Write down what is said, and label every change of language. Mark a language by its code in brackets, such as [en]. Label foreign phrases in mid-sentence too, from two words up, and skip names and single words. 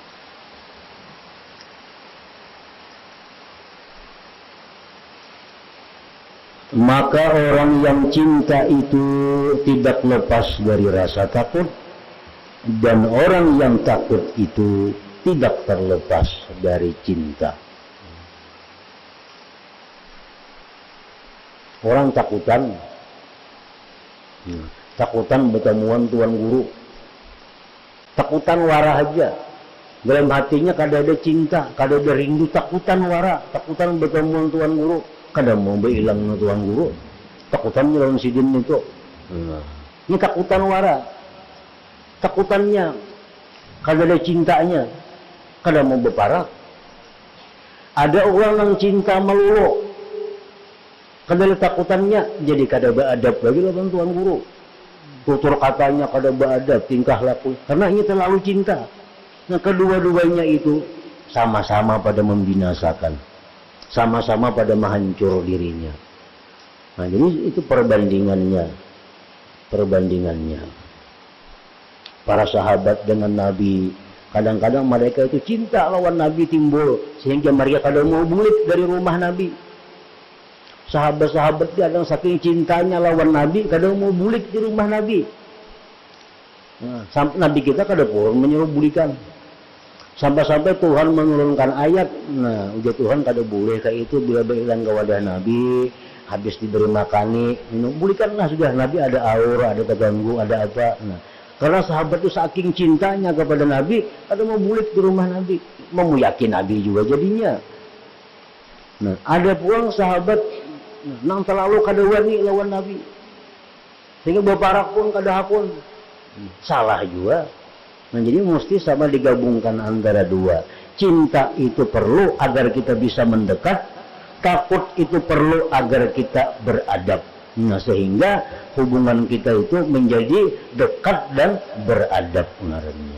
[id] Maka orang yang cinta itu tidak lepas dari rasa takut, dan orang yang takut itu tidak terlepas dari cinta. [bjn] Orang takutan bertemuan Tuan Guru, takutan warah aja. Dalam hatinya kada ada cinta, kada ada rindu, takutan warah, takutan bertemuan Tuan Guru. Kada mau hilang Tuan Guru, takutannya lawan sidin itu. Nah, ini takutan wara, takutannya kada ada cintanya, kada mau berparah. Ada orang yang cinta melulu, kada ada takutannya, jadi kada beradab lagi lawan Tuan Guru. [id] Tutur katanya [bjn] kada beradab, [id] tingkah laku, karena ini terlalu cinta. Nah, kedua-duanya itu sama-sama pada membinasakan, sama-sama pada menghancur dirinya. Nah, jadi itu perbandingannya. [bjn] Para sahabat dengan Nabi, kadang-kadang mereka itu cinta lawan Nabi timbul, sehingga mereka kadang mau bulik dari rumah Nabi. Sahabat-sahabat kadang saking cintanya lawan Nabi, kadang mau bulik di rumah Nabi. Nah, Nabi kita kadang pun menyuruh bulikan. Sampai-sampai Tuhan menurunkan ayat. Nah, ujar Tuhan kada boleh kayak itu bila berhilang ke wadah Nabi, habis diberi makani, minum, belikanlah sudah. Nabi ada aura, ada terganggu, ada apa. Nah, karena sahabat itu saking cintanya kepada Nabi, ada mau bulik di rumah Nabi, mau yakin Nabi juga jadinya. Nah, ada pulang sahabat nang terlalu kada wani lawan Nabi, sehingga baparak pun kada hapun, [id] salah juga. Nah, jadi mesti sama digabungkan antara dua. Cinta itu perlu agar kita bisa mendekat, takut itu perlu agar kita beradab. Nah, sehingga hubungan kita itu menjadi dekat dan beradab ngarannya.